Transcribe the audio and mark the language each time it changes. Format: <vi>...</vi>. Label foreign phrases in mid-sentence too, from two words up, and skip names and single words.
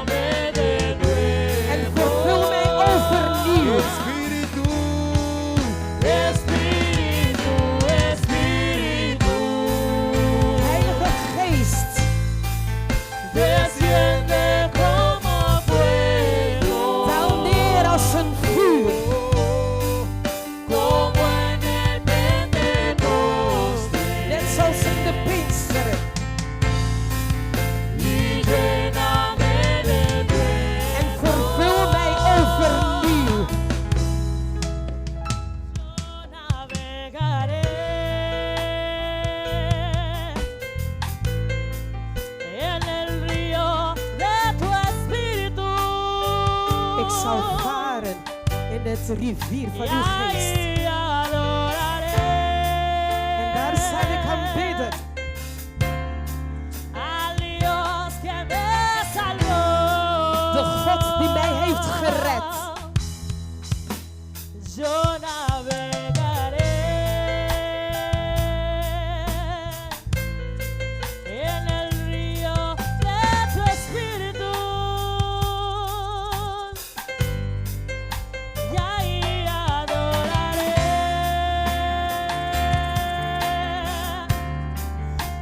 <nl>En vervul mij overnieuw.</nl> <es>Espíritu, Espíritu, Espíritu,</es> <nl>Heilige Geest,</nl> <es>desciende como fuego,</es> <nl>daal neer als een vuur.</nl> <es>como en el Pentecostés,</es> <nl>Net zoals in de Pinksteren.</nl> <es>y lléname de nuevo.</es> <nl>En vervul mij overnieuw.</nl> <es>Navegaré en el río de tu espíritu.</es> <nl>Ik zal varen in het rivier van</nl> <es>Y</es> <nl>uw geest.</nl> <es>ahí adoraré</es> <nl>En daar zal ik aanbidden.</nl> <es>al Dios que me salvó.</es> <nl>De God die mij heeft gered.</nl> <es>Yo navegaré en el río de tu espíritu y ahí adoraré</es>